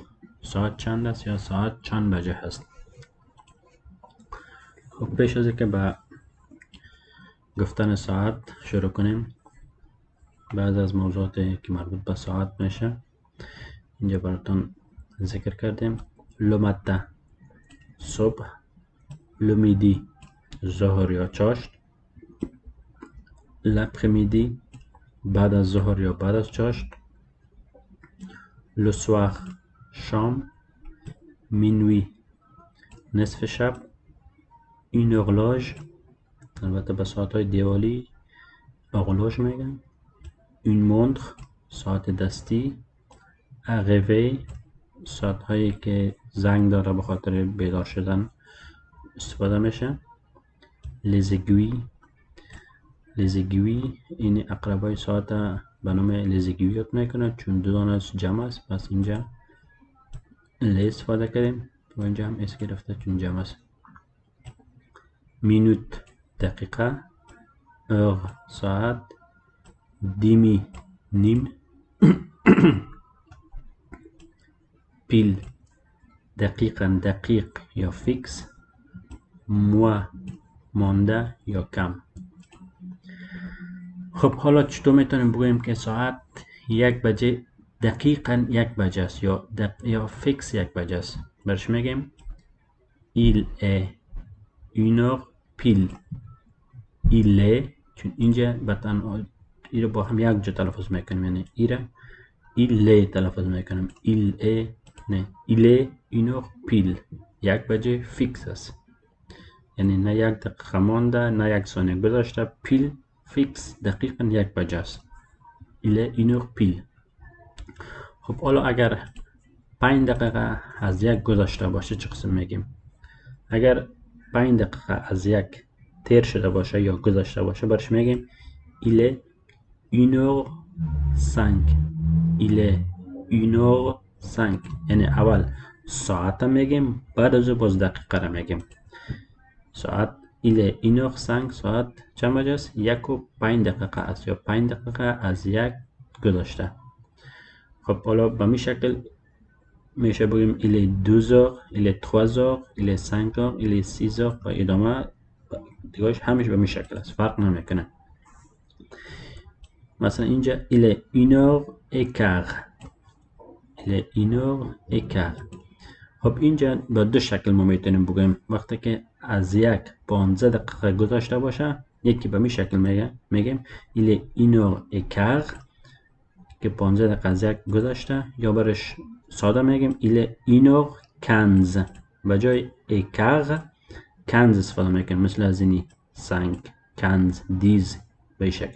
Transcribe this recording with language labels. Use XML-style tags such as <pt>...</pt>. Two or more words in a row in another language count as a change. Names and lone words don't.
<fa>ساعت چند است یا ساعت چند بجه هست. خب پیش از که به گفتن ساعت شروع کنیم، بعض از موضوعاتی که مربوط به ساعت میشه اینجا براتون ذکر کردیم.</fa> <fr>le matin</fr> <fa>صبح،</fa> <fr>le midi</fr> <fa>ظهر یا چاشت، l'après-midi بعد از ظهر یا بعد از چاشت،</fa> <fr>le soir</fr> <fa>شام، minuit نصف شب،</fa> <fr>une horloge</fr> <fa>البته به ساعت های دیوالی horloge میگن،</fa> <fr>une montre</fr> <fa>ساعت دستی،</fa> <fr>un réveil</fr> <fa>ساعت هایی که زنگ داره به خاطر بیدار شدن استفاده میشه،</fa> <fr>les aiguilles</fr> <fa>این اقربای ساعت به نام</fa> <fr>les aiguilles</fr> <fa>یاد میکنه چون دو دانه جمع است، پس اینجا لی استفاده کردیم و اینجا هم اس گرفته چون جمع است. minute دقیقه، heure ساعت، demi نیم، پیل دقیقاً دقیق یا فیکس، mois مانده یا کم. خب حالا چطور میتونیم بگوییم که ساعت یک بجه دقیقاً یک بجه است یا فیکس یک بجه است؟ برش میگیم</fa> <fr>il est une heure pile. il est</fr> <fa>چون اینجا بطن ای رو با هم یک جا تلفظ میکنیم، یعنی ای را</fa> <fr>il est</fr> <fa>تلفظ میکنیم،</fa> <fr>il est</fr> <fa>نه،</fa> <fr>il est une heure pile</fr> <fa>یک بجه فیکس است، یعنی نه یک دقیقه مانده نه یک ثانیه گذشته. پیل فیکس دقیقاً یک بجه است.</fa> <fr>il est une heure pile.</fr> <fa>خب حالا اگر 5 دقیقه از یک گذشته باشه چه قسم میگیم؟ اگر 5 دقیقه از یک تیر شده باشه یا گذشته باشه برش میگیم</fa> <fr>il est une heure 5. il est une heure 5</fr> <fa>یعنی اول ساعت میگیم بعد از باز دقیقه را میگیم. ساعت</fa> <fr>il est une heure 5</fr> <fa>ساعت چند بجه است؟ 1:05 دقیقه است یا 5 دقیقه از یک گذشته. خب حالا به می شکل میشه بگیم</fa> <fr>il est 2 heures، il est 3 heures، il est 5 heures، il est 6 heures</fr> <fa>و ادامه دیگهش همیشه به می شکل است، فرق نمیکنه. مثلا اینجا</fa> <fr>il est 1h15، il est 1h15.</fr> <fa>خب اینجا با دو شکل ما میتونیم بگیم. وقتی که از یک 15 دقیقه گذشته باشه یکی به می شکل میگیم</fa> <fr>il est 1h15</fr> <fa>که 15 دقیقه از یک گذشته، یا برش ساده میگیم</fa> <fr>il est 1h15</fr> <fa>و جای écart 15 استفاده میکنیم، مثل از اینی 5 15 10 به شکل.</fa>